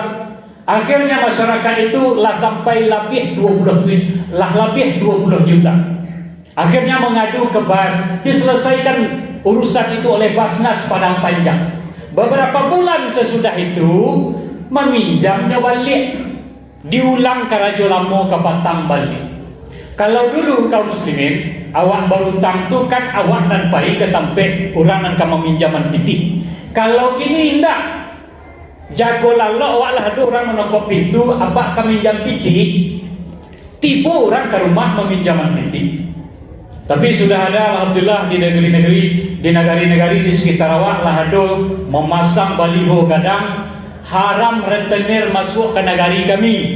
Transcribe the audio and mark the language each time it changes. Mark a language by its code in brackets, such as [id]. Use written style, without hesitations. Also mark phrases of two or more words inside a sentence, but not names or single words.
[id] Akhirnya masyarakat itu lah sampai lebih 20 juta. Akhirnya mengadu ke BAS, diselesaikan urusan itu oleh Basnas Padang Panjang. Beberapa bulan sesudah itu meminjamnya balik, diulang ke Raja Lamo ke Batang balik. [min] Kalau dulu kaum muslimin, awak berutang tu kan awak nan pai ke tempat orang nan kamu meminjaman piti. Kalau kini indah, jago lalu awak lah ada orang menokok pintu, apa kami minjam piti, tiba orang ke rumah meminjaman piti. Tapi sudah ada alhamdulillah di negeri-negeri di sekitar awak lah ada memasang baliho gadang haram rentenir masuk ke negari kami.